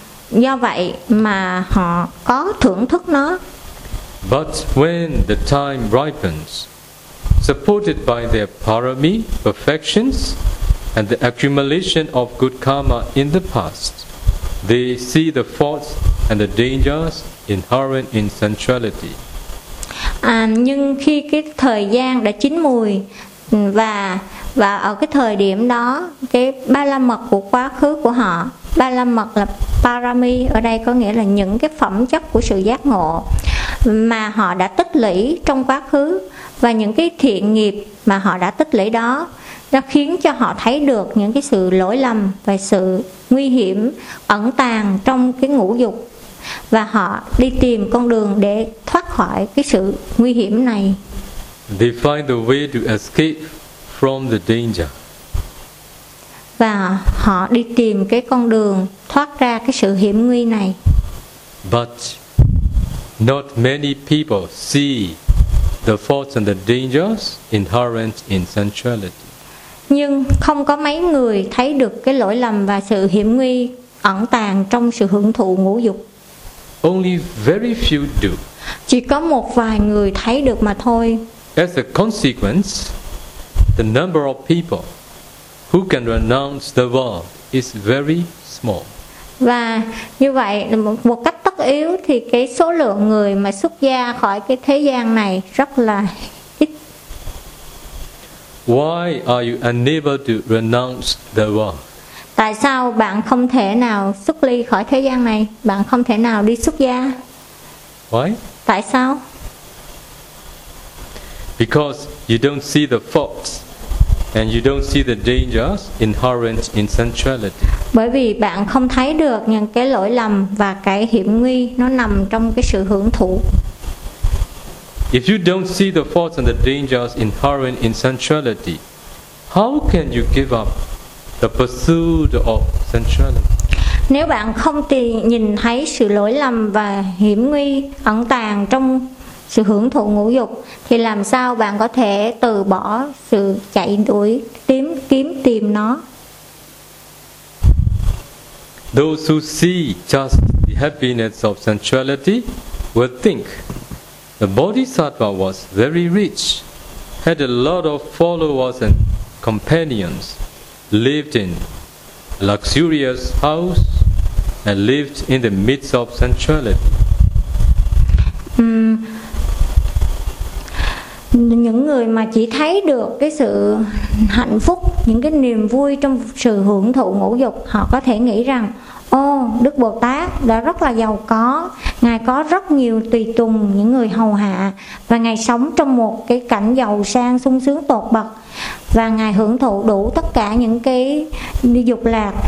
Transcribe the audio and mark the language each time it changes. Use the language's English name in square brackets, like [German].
[Vietnamese] Do vậy mà họ có thưởng thức nó. [English] But when the time ripens, supported by their parami, perfections, and the accumulation of good karma in the past, they see the faults and the dangers inherent in sensuality. [Vietnamese] Nhưng khi cái thời gian đã chín mùi và ở cái thời điểm đó, cái ba la mật của quá khứ của họ, ba la mật là parami, ở đây có nghĩa là những cái phẩm chất của sự giác ngộ mà họ đã tích lũy trong quá khứ, và những cái thiện nghiệp mà họ đã tích lũy đó đã khiến cho họ thấy được những cái sự lỗi lầm và sự nguy hiểm ẩn tàng trong cái ngũ dục, và họ đi tìm con đường để thoát khỏi cái sự nguy hiểm này. [English] They find the way to escape from the danger. [Vietnamese] Và họ đi tìm cái con đường thoát ra cái sự hiểm nguy này. [English] But not many people see the faults and the dangers inherent in sensuality. [Vietnamese] Nhưng không có mấy người thấy được cái lỗi lầm và sự hiểm nguy ẩn tàng trong sự hưởng thụ ngũ dục. [English] Only very few do. [Vietnamese] Chỉ có một vài người thấy được mà thôi. [English] As a consequence, the number of people who can renounce the world is very small. [Vietnamese] Và như vậy là một cách tất yếu thì cái số lượng người mà xuất gia khỏi cái thế gian này rất là ít. [English] Why are you unable to renounce the world? [Vietnamese] Tại sao bạn không thể nào xuất ly khỏi thế gian này? Bạn không thể nào đi xuất gia? [English] Why? [Vietnamese] Tại sao? [English] Because you don't see the faults and you don't see the dangers inherent in sensuality. [Vietnamese] Bởi vì bạn không thấy được những cái lỗi lầm và cái hiểm nguy nó nằm trong cái sự hưởng thụ. [English] If you don't see the faults and the dangers inherent in sensuality, how can you give up the pursuit of sensuality? [Vietnamese] Nếu bạn không nhìn thấy sự lỗi lầm và hiểm nguy ẩn tàng trong sự hưởng thụ ngũ dục thì làm sao bạn có thể từ bỏ sự chạy đuổi kiếm tìm nó? [English] Those who see just the happiness of sensuality will think the Bodhisattva was very rich, had a lot of followers and companions, lived in luxurious house and lived in the midst of sensuality. [Vietnamese] Những người mà chỉ thấy được cái sự hạnh phúc, những cái niềm vui trong sự hưởng thụ ngũ dục, họ có thể nghĩ rằng ô, Đức Bồ Tát đã rất là giàu có, Ngài có rất nhiều tùy tùng, những người hầu hạ, và Ngài sống trong một cái cảnh giàu sang, sung sướng tột bậc, và Ngài hưởng thụ đủ tất cả những cái dục lạc.